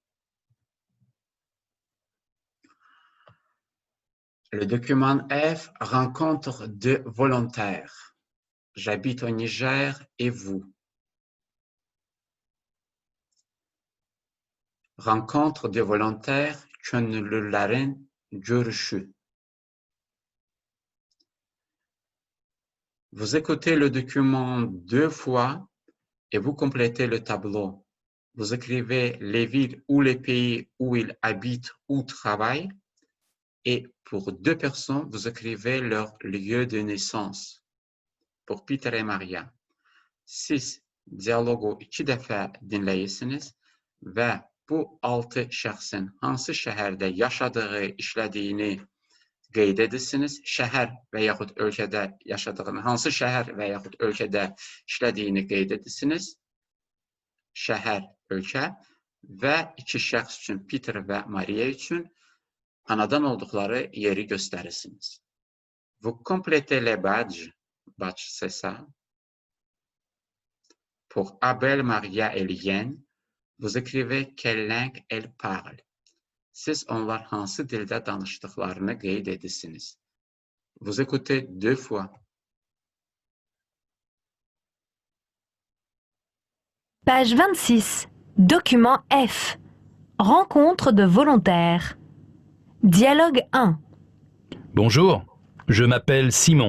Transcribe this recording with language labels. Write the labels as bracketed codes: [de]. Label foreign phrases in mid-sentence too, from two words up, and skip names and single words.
[fr] Le document F rencontre deux volontaires. J'habite au Niger et vous. Rencontre de volontaires [az] gönüllülerin görüşü. [fr] Vous écoutez le document 2 fois et vous complétez le tableau. Vous écrivez les villes ou les pays où ils habitent ou travaillent. Et pour 2 personnes, vous écrivez leur lieu de naissance. Pour Peter et Maria. [az] Siz diyalogu 2 dəfə dinləyirsiniz və bu 6 şəxsin hansı şəhərdə yaşadığı, işlədiyini qeyd edirsiniz. Şəhər və yaxud ölkədə yaşadığını, hansı şəhər və yaxud ölkədə işlədiyini qeyd edirsiniz. Şəhər, ölkə və 2 şəxs üçün, Peter və Maria üçün anadan olduqları yeri göstərirsiniz. [fr] Vous complétez les badges. Badge, c'est ça. Pour Abel, Maria et Lien, vous écrivez quelle langue elles parlent. [az] Siz onlar hansı dildə danışdıqlarını qeyd edirsiniz. [fr] Vous écoutez 2 fois. Page 26. Document F. Rencontre de volontaires. Dialogue 1. Bonjour, je m'appelle Simon.